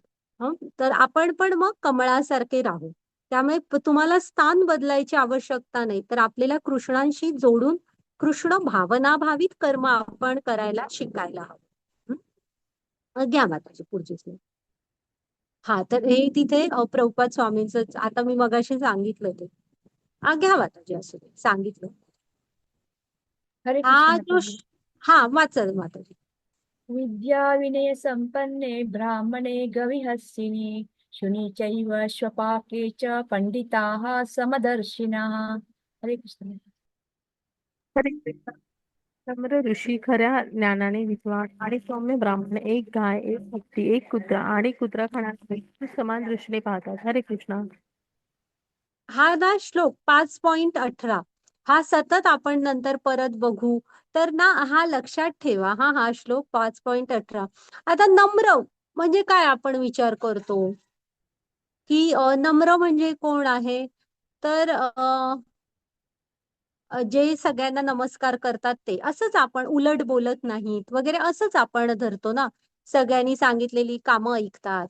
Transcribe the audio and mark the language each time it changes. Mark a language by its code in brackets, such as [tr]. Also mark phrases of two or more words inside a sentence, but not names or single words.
[mr] तर आपण पण मग कमळासारखे राहू. त्यामुळे तुम्हाला स्थान बदलायची आवश्यकता नाही, तर आपल्याला कृष्णांशी जोडून कृष्ण भावनाभावित कर्म आपण करायला शिकायला हवं. घ्या माताजी पुढची स्लाइड. हा तर हे तिथे प्रभुपाद स्वामींचं आता मी मगाशी सांगितलं ते. घ्या माताजी, असं सांगितलं. हरे कृष्ण हा माताजी. हा वाचा माताजी. [sa] विद्या विनय संपन्ने ब्राह्मणे गविहस्तिनि शुनि चैव श्वपाके च पंडिताः समदर्शिनः. [mr] हरे कृष्ण. हरे कृष्ण. नम्र ऋषी, खऱ्या ज्ञानाने विद्वान आणि सौम्य ब्राह्मण एक गाय, एक हत्ती, एक कुत्रा आणि कुत्रा खाणारे समान दृष्टीने पाहतात. हरे कृष्ण. हा ना श्लोक 5.18 हा सतत आपण नंतर परत बघू, तर ना हा लक्षात ठेवा. हा श्लोक 5.18. आता नम्र म्हणजे काय आपण विचार करतो की नम्र म्हणजे कोण आहे, तर जे सगळ्यांना नमस्कार करतात ते, असंच आपण उलट बोलत नाहीत वगैरे असंच आपण धरतो ना, सगळ्यांनी सांगितलेली कामं ऐकतात.